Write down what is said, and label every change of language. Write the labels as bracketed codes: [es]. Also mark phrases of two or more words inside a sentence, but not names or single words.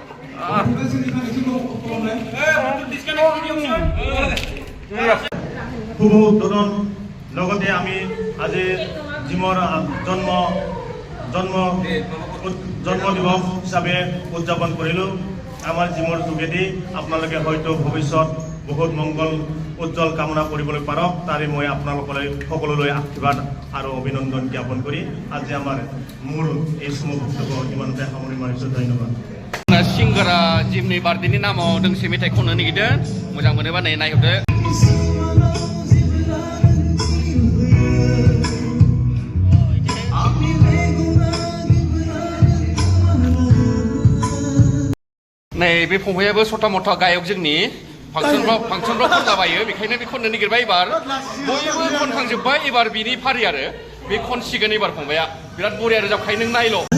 [as] শুভ উদ্বোধন লগতে আমি আজি জিমৰ জন্ম দিৱস হিচাপে উদযাপন কৰিলোঁ আমাৰ জিমৰ যোগেদি আপোনালোকে হয়তো ভৱিষ্যত বহুত মংগল উজ্জ্বল কামনা কৰিবলৈ পাৰক তাৰে মই আপোনালোকলৈ সকলোলৈ আশীৰ্বাদ আৰু অভিনন্দন জ্ঞাপন কৰি আজি আমাৰ মোৰ এই শুভ বক্তব্য ইমানতে সামৰি মাৰিছোঁ ধন্যবাদ [brx] सिंगारा जिमनि बार्थडेनि नामाव दोंसे मेथाइ खननो नागिरदों मोजां मोनोबा नै नायहरदो नै बे फंबायाबो सटा मटा गायक जोंनि फांसनफ्राव खनलाबायो बेखायनो बे खननो नागिरबाय एबार बयबो खनखांजोब्बाय एबार बिनि फारि आरो बे खनसिगोन एबार फंबाया बिराद बरिया रोजाबखायो नों नायल'